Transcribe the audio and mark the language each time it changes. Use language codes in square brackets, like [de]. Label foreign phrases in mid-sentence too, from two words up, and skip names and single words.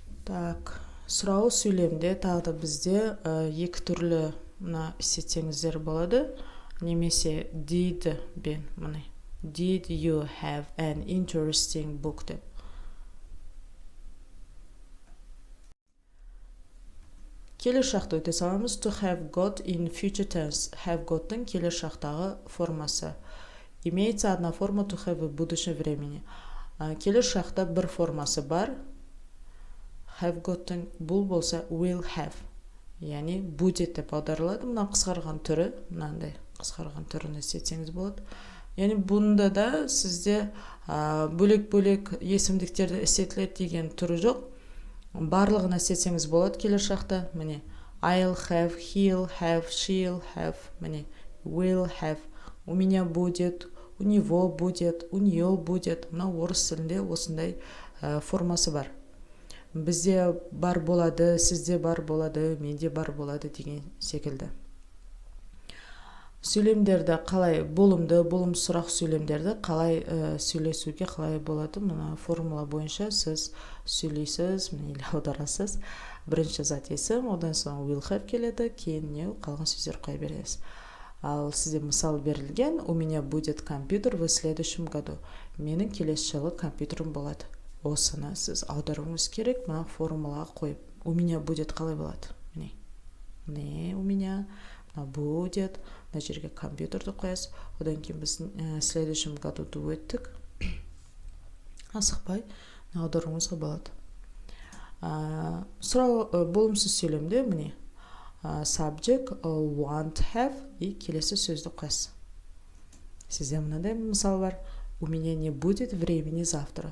[kk] Так, сұрау сөйлемде тағы да бізде екі түрлі мына істетсеңіздер болады. Немесе did бен міне. [en] Did you have an interesting book деп. [kk] Келер шақты өте саламыз. [en] To have got in future tense. Have got'тың [kk] келер шақтағы формасы. [ru] Имеется одна форма [en] to have [ru] в будущем времени. [kk] Келер шақта бір формасы бар. [en] Have got'тың [kk] бұл болса [en] will have. [kk] Яғни будет деп аударылады. Мына қысқарған түрі, мынандай қысқарған түрін істетсеңіз болады. Яғни бұнда да сізде бөлек-бөлек есімдіктерді істетіледі деген түрі жоқ. Барлығын істетсеңіз болады келер шақта. [en] Міне I'll have, he'll have, she'll have, міне will have. [ru] У меня будет, у него будет, у нее будет. [kk] Мына орыс тілінде осындай формасы бар. Бізде бар болады, сізде бар болады, менде бар болады деген секілді. Сөйлемдерді қалай болымды, болым сұрақ сөйлемдерді қалай сөйлесуге қалай болады. Мына формула бойынша сіз сөйлейсіз, или аударасыз. Бірінші зат есім, одан соң [en] will have [kk] келеді, кейін не қалған сөздер қоя бересіз. Ал сізде мысал берілген, [ru] у меня будет компьютер в следующем году. [kk] Менің келесі жылы компьютерім болады. Осыны сіз аударуыңыз керек, мына формулаға қойып. [ru] У меня будет [kk] қалай болады? [ru] Не у меня будет. [kk] Мына жерге компьютерді қоясыз. Одан кейін біз [ru] следующем году [kk] өттік. Асықпай аударуыңызға болады. Сұрау болымсыз сөйлемде міне [en] subject, want, have [kk] и келесі сөзді қоясыз. Сізде мынандай мысал бар. [ru] У меня не будет времени завтра.